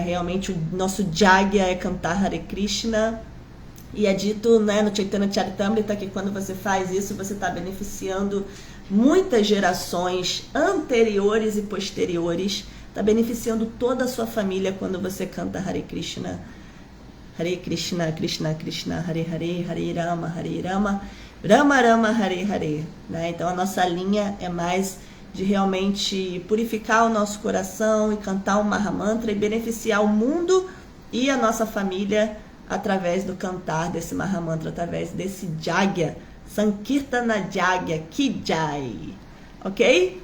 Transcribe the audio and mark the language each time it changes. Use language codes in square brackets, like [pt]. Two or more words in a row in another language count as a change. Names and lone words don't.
[pt] Realmente o nosso Jagya é cantar Hare Krishna, e é dito, né, no Chaitanya Charitamrita que quando você faz isso, você está beneficiando muitas gerações anteriores e posteriores, está beneficiando toda a sua família quando você canta Hare Krishna, Krishna Krishna, Hare Hare, Hare Rama, Rama Rama, Hare Hare, né? Então a nossa linha é mais de realmente purificar o nosso coração e cantar o Mahamantra e beneficiar o mundo e a nossa família através do cantar desse Mahamantra, através desse Jagya, [hi] Sankirtana Jagya Ki Jai, [pt] ok?